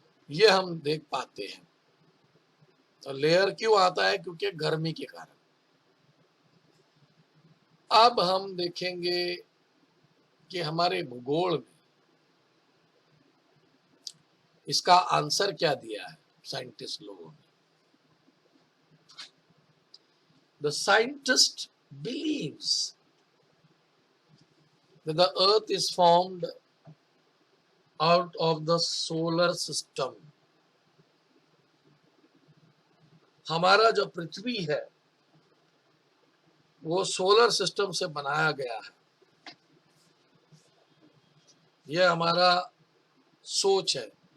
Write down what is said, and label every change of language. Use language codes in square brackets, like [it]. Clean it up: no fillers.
[hi] ये हम देख पाते हैं। तो लेयर क्यों आता है? क्योंकि गर्मी के कारण। अब हम देखेंगे कि हमारे भूगोल में इसका आंसर क्या दिया है साइंटिस्ट लोगों ने। [en] The scientist believes that the earth is formed out of the solar system. [hi] हमारा जो पृथ्वी है वो सोलर सिस्टम से बनाया गया है। यह हमारा सोच है।